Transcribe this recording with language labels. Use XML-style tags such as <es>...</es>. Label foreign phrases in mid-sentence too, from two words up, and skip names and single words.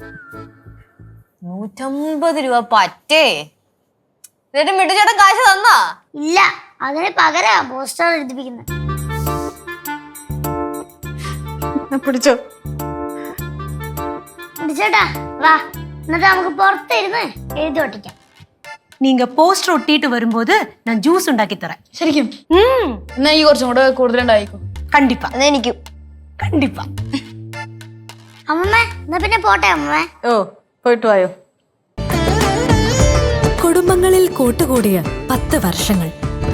<ml>150 രൂപ പറ്റേ എന്നിട്ട് മിടുച്ചേട്ടൻ കാശ് തന്നാ ഇല്ല അതിന് പകരാ പോസ്റ്റർ എഴുതിപ്പിക്കുന്നത് പിടിച്ചോ മിട്ടിച്ചേട്ടാ വാ എന്നിട്ട് നമുക്ക് പുറത്തിരുന്ന് എഴുതി ഒട്ടിക്കാം</ml> <ta>நீங்க போஸ்டர் ஒட்டிட்டு வரும்போது நான் ஜூஸ் ഉണ്ടാക്കി தரேன்</ta> <ml>ശരിക്കും എന്നാ ഈ കുറച്ചും കൂടെ കൂടുതലുണ്ടായിക്കോ</ml> <ta>கண்டிப்பா</ta> <ml>അതെനിക്കും</ml> <ta>கண்டிப்பா</ta> <ml>അമ്മമ്മ എന്നാ പിന്നെ പോട്ടെ അമ്മമ്മ പോയിട്ട് വായോ കുടുംബങ്ങളിൽ കൂട്ടുകൂടിയ 10 വർഷങ്ങൾ</ml>